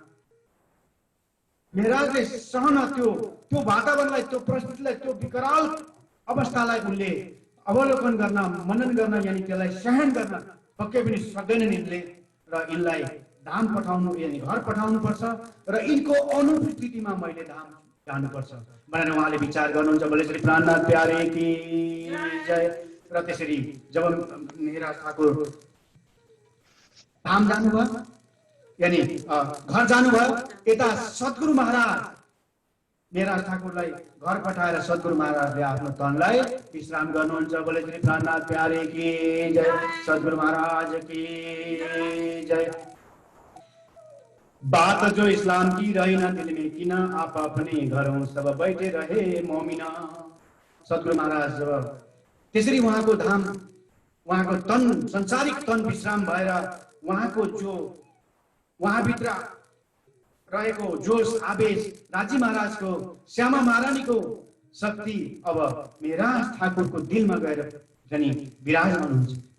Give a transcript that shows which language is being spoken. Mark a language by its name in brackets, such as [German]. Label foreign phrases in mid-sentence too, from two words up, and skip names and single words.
[Nepali] मेहराजले सहन त्यो वातावरणलाई, त्यो परिस्थितिलाई, त्यो विकराल अवस्थालाई उनले अवलोकन गर्न, मनन गर्न, यानी त्यसलाई सहन गर्न पक्कै पनि सक्दैनन् यिनले। र यिनलाई धाम पठाउनु, यानी घर पठाउनु पर्छ र यिनको अनुपस्थितिमा मैले धाम जानुपर्छ भनेर उहाँले विचार गर्नुहुन्छ। [Hindi] बोले श्री प्राणनाथ प्यारे की जय। [Nepali] र त्यसरी जब मेहराज ठाकुर धाम जानुभयो, यानी घर जानुभयो, यता सद्गुरु महाराज मेहराज ठाकुरलाई घर पठाएर सद्गुरु महाराजले आफ्नो तनलाई विश्राम गर्नुहुन्छ। [Hindi] बोले श्री प्राणनाथ प्यारे की जय, सद्गुरु महाराज की जय। बात जो इस्लाम की रही ना दिल में किना, आप अपने घरों सब बैठे रहे मोमिना। [Nepali] सद्गुरु महाराज जब त्यसरी उहाँको धाम, उहाँको तन, संसारिक तन विश्राम भएर उहाँको जो उहाँभित्र रहेको जोश आवेश, राजी महाराजको, श्यामा महारानीको शक्ति अब मेहराज ठाकुरको दिलमा गएर जानी विराजमान हुन्छ।